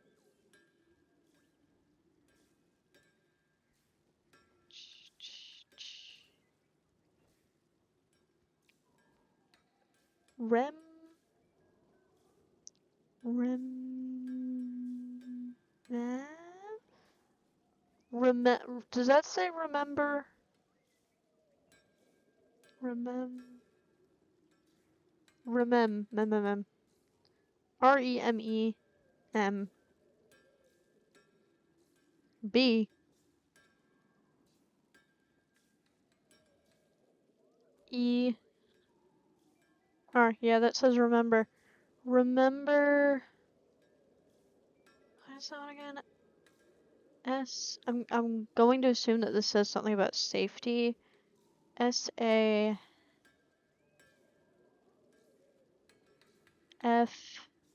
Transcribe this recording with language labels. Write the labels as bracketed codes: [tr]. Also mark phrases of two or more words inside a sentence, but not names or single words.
[en] Rem. Does that say remember? Remem. REMEM. B. E. R. Yeah, that says remember. Remember. What is that one again? S. I'm going to assume that this says something about safety. S-A. F.